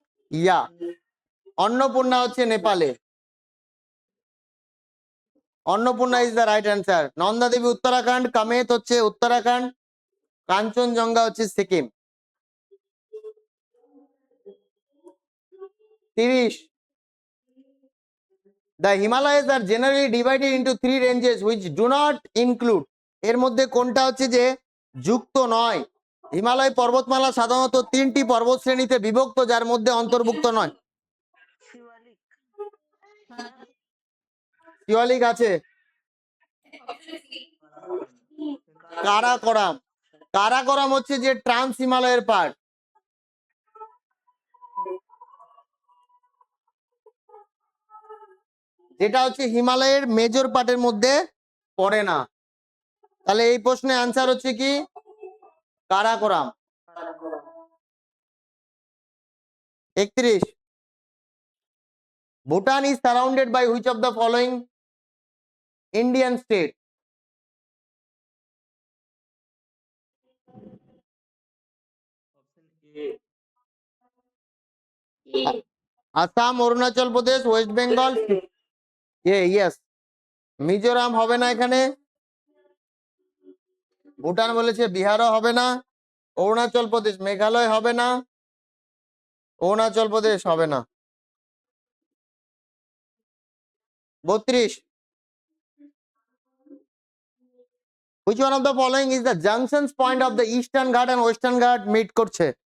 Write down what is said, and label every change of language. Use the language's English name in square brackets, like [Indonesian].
[Bangla] ইয়া, অন্নপূর্ণা হচ্ছে নেপালে। Annapurna [English] Is the right answer. [Bangla] Nanda Devi Uttarakhand, কামেত হচ্ছে উত্তরাখণ্ড, কাঞ্চনজঙ্ঘা হচ্ছে Sikkim. [English] 30, the Himalayas are generally divided into 3 ranges which do not include, [Bangla] এর মধ্যে কোনটা হচ্ছে যে যুক্ত নয়? হিমালয় পর্বতমালা সাধারণত 3টি পর্বত শ্রেণীতে বিভক্ত, যার মধ্যে অন্তর্ভুক্ত নয়। শিবালিক। শিওলিক আছে। কারাকোরাম, কারাকোরাম হচ্ছে যে ট্রান্স হিমালয়ের পার্ট। যেটা হচ্ছে হিমালয়ের মেজর পার্টের মধ্যে পড়ে না। তাহলে এই প্রশ্নের আনসার হচ্ছে কি Karakoram. [English] 31, Bhutan is surrounded by which of the following Indian state? [Bangla] Assam, Arunachal Pradesh, West Bengal, yes. Mizoram হবে না এখানে, ভুটান বলেছে, বিহারও হবে না, অরুণাচল প্রদেশ, মেঘালয় হবে না, অরুণাচল প্রদেশ হবে না। [English] 32, which one of the following is the junctions point of the eastern ghat and western ghat meet [Bangla] করছে?